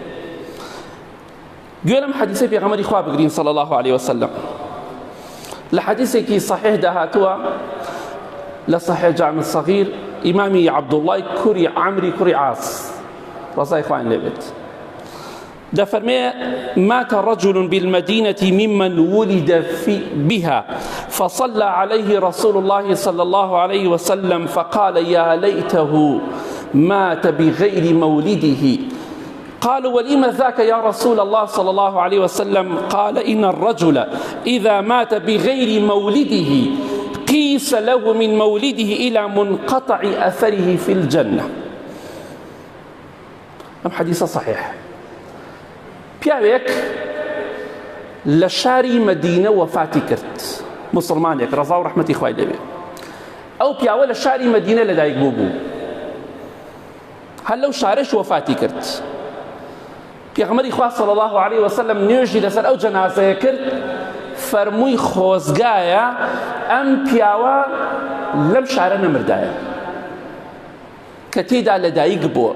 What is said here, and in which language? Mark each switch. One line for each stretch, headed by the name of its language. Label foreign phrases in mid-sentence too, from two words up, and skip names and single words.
Central Kurdish: گوێ لەم حەدیثەی پێغەمبەری خوا بگرین
Arabic: صلی الله عليه وسلم.
Central Kurdish: لە حەدیثێکی صحیح داهاتووە لە صحیح جامع الصغیر ئیمامی عەبدوڵڵای کوڕی عەمری کوڕی عاص ڕەزای خوایان لێ بێت دەفەرمێ:
Arabic: مات رجل بالمدينة ممن ولد بها فصلى عليه رسول الله صلى الله عليه وسلم فقال يا ليته مات بغير مولده. قالوا: ولم ذاك يا رسول الله صلى الله عليه وسلم؟ قال: إن الرجل إذا مات بغير مولده قيس له من مولده إلى منقطع أثره في الجنة. أم حديث صحيح.
Central Kurdish: پیاوێک لە شاری مەدینە وەفاتی کرد، مسلمانێک ڕەزا و ڕەحمەتی خوای لێ بێ. ئەو پیاوە لە شاری مەدینە لەدایک بوو، هەر لەو شارەش وەفاتی کرد. پێغەمبەری خوا
Arabic: صلی الله عليه وسلم
Central Kurdish: نوێژی لەسەر ئەو جەنازەیە کرد، فەرمووی خۆزگایە ئەم پیاوە لەم شارە نەمردایە کە تێدا لەدایک بووە.